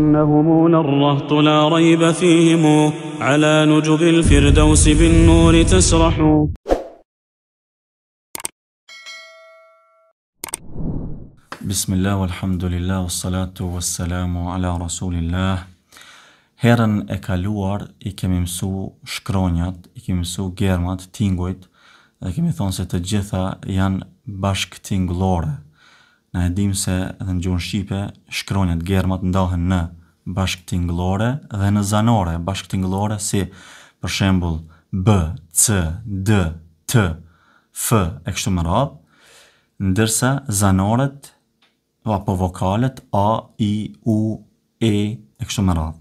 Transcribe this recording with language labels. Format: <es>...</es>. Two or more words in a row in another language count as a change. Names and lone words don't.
<ar>إنهم للرهط لا ريب فيهم على نجب الفردوس بالنور تسرح. بسم الله والحمد لله والصلاة والسلام على رسول الله.</ar> <sq>Herën e kaluar I kemi mësu shkronjat, I kemi mësu germat, tingujt, dhe kemi thonë se të gjitha janë bashk tingullore. Na e dim se edhe në gjuhën shqipe shkronjat, germat ndahen në bashk tingullore dhe në zanore bashk tingullore, si për shembull b, c, d, t, f e kështu me radhë, ndërsa zanoret apo vokalet a, i, u, e kështu me radhë.</sq>